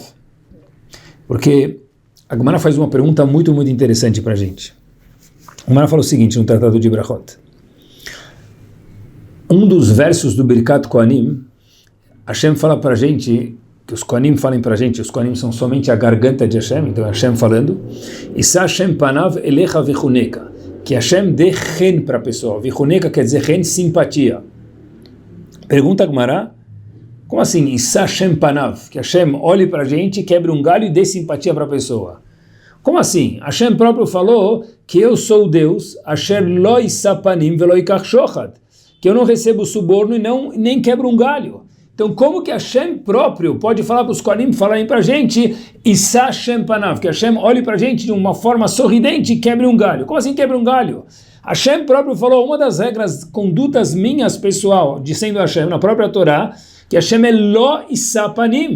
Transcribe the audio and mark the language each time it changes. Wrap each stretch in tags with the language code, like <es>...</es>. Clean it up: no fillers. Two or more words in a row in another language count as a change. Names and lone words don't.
<pt>Porque a Gemara faz uma pergunta muito, muito interessante para a gente. A Gemara fala o seguinte, no Tratado de Brachot. Um dos versos do Birkat Kohanim, Hashem fala para a gente, que os Kohanim falem para a gente, os Kohanim são somente a garganta de Hashem, então é Hashem falando,</pt> <he>ישא השם פניו אליך ויחנך,</he> <pt>que Hashem dê chen para a pessoa, vichuneka quer dizer chen, simpatia. Pergunta a Gemara, como assim,</pt> <he>ישא השם פניו,</he> <pt>que Hashem olhe para a gente, quebre um galho e dê simpatia para a pessoa? Como assim? Hashem próprio falou que eu sou o Deus,</pt> <he>אשר לא ישא פנים ולא יקח שחד,</he> <pt>que eu não recebo suborno e nem quebro um galho. Então, como que Hashem próprio pode falar para os Kohanim, falarem para a gente,</pt> <he>ישא השם פניו,</he> <pt>que Hashem olhe para a gente de uma forma sorridente e quebre um galho? Como assim quebre um galho? Hashem próprio falou, uma das regras, condutas minhas, pessoal, dizendo Hashem, na própria Torá, que Hashem é</pt> <he>לא ישא פנים.</he>